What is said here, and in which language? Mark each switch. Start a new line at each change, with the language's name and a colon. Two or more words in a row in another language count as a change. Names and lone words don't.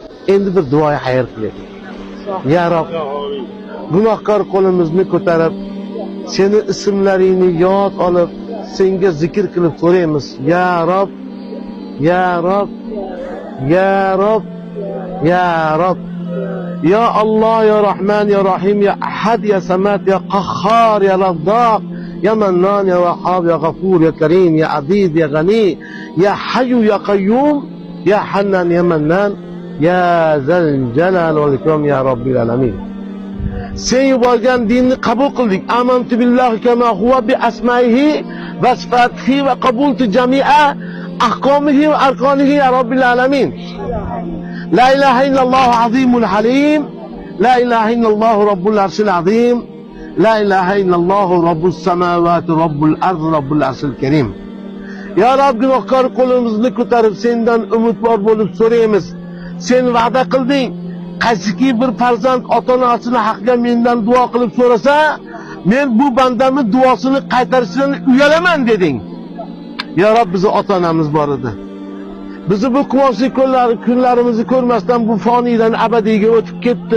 Uzbek: Endi bir duoya xayr qiling.
Arabic: يا رب,
Uzbek: gunohkor qo'limizni ko'tarib, seni ismlaringni yod olib, senga zikr qilib so'raymiz.
Arabic: يا رب، يا رب، يا رب، يا رب, ya Rob. يا الله، يا رحمن، يا رحيم، يا أحد، يا صمد، يا قهار، يا رزاق، يا منان، يا وهاب، يا غفور، يا كريم، يا عزيز، يا غني، يا حي، يا قيوم، يا حنان، يا منان، يا ذا الجلال والإكرام، يا رب العالمين.
Uzbek: Sen yuborgan dinni qabul qildik.
Arabic: آمنت بالله كما هو بأسمائه وصفاته وقبلت جميع أحكامه وأركانه يا رب العالمين. لا إله إلا الله العظيم الحليم. لا إله إلا الله رب العرش العظيم. لا إله إلا الله رب السماوات رب الأرض رب العرش الكريم. يا رب,
Uzbek: gunohkor qo'limizni ko'tarib sendan umidvor bo'lib so'raymiz. Sen va'da qilding. Qaysiki bir farzand ota-onasini haqqiga mendan duo qilib so'rasa, men bu bandamni duosini qaytarishdan uyalaman deding.
Arabic: يا رب,
Uzbek: bizi ota-onamiz bor edi. Bizi bu quvonchli kunlarimizni ko'rmasdan bu foniydan abadiyga o'tib ketdi.